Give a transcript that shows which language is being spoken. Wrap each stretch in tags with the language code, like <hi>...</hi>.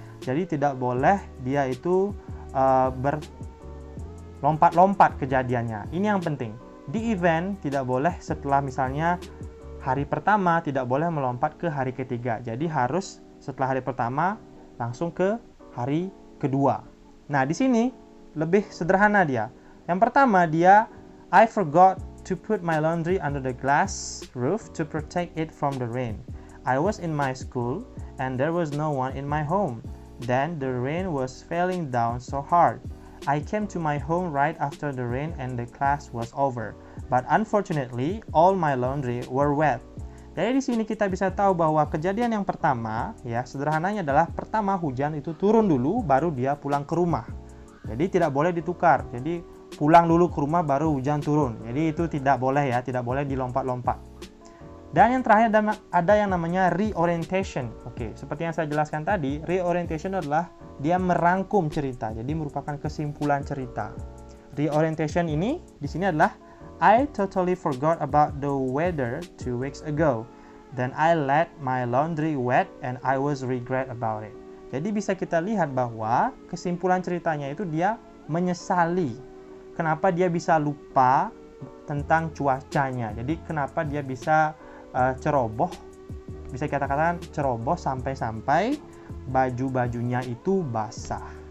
<id>Jadi tidak boleh dia itu berlompat-lompat kejadiannya. Ini yang penting. Di event tidak boleh setelah misalnya hari pertama tidak boleh melompat ke hari ketiga. Jadi harus setelah hari pertama langsung ke hari kedua. Nah, di sini lebih sederhana dia. Yang pertama dia</id> <en>I forgot to put my laundry under the glass roof to protect it from the rain. I was in my school and there was no one in my home. Then the rain was falling down so hard. I came to my home right after the rain and the class was over. But unfortunately, all my laundry were wet.</en> <id>Jadi di sini kita bisa tahu bahwa kejadian yang pertama, ya sederhananya adalah pertama hujan itu turun dulu, baru dia pulang ke rumah. Jadi tidak boleh ditukar. Jadi pulang dulu ke rumah baru hujan turun. Jadi itu tidak boleh ya, tidak boleh dilompat-lompat. Dan yang terakhir ada yang namanya reorientation. Oke, seperti yang saya jelaskan tadi, reorientation adalah dia merangkum cerita. Jadi merupakan kesimpulan cerita.</id> <en>Reorientation</en> <id>ini di sini adalah</id> <en>I totally forgot about the weather 2 weeks ago. Then I let my laundry wet and I was regret about it.</en> <id>Jadi bisa kita lihat bahwa kesimpulan ceritanya itu dia menyesali. Kenapa dia bisa lupa tentang cuacanya. Jadi kenapa dia bisa ceroboh, bisa kita katakan ceroboh sampai-sampai baju-bajunya itu basah.</id>